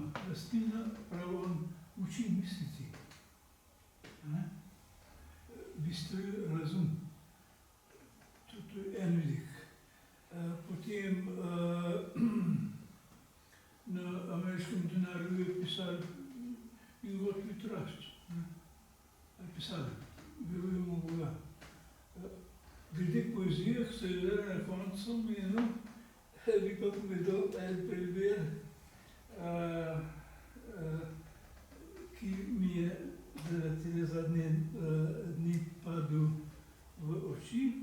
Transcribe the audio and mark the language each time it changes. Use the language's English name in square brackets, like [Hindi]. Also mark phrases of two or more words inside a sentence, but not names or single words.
[Slovenian] Lastnina, prav on, uči misliti. Bistruje razum. To je en vidik. Potem na ameriškem denarju je pisal [English] In God we trust. [Slovenian] Ali pisali, verujemo v Boga. Glede poezije se je na koncu menil, bi pa povedal en primer, ki mi je zaradi zadnje dni padel v oči.